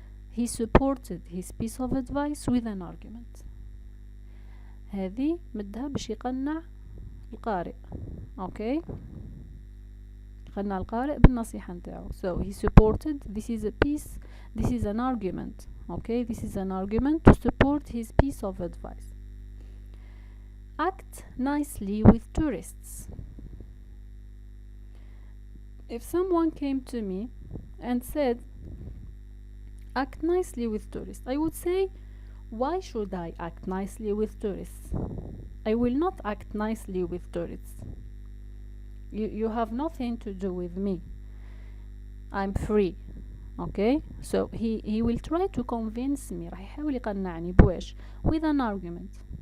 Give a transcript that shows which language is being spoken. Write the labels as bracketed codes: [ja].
[en] He supported his piece of advice with an argument. [ar] هذه مدها باش يقنع القارئ. [en] Okay. [ar] يقنع القارئ بالنصيحة نتاعو. [en] So he supported. This is a piece. This is an argument. Okay. This is an argument to support his piece of advice. Act nicely with tourists. If someone came to me and said, act nicely with tourists, I would say, why should I act nicely with tourists? I will not act nicely with tourists. You have nothing to do with me. I'm free. Okay? So he will try to convince me. [ar] راح يحاول يقنعني بواش [en] with an argument.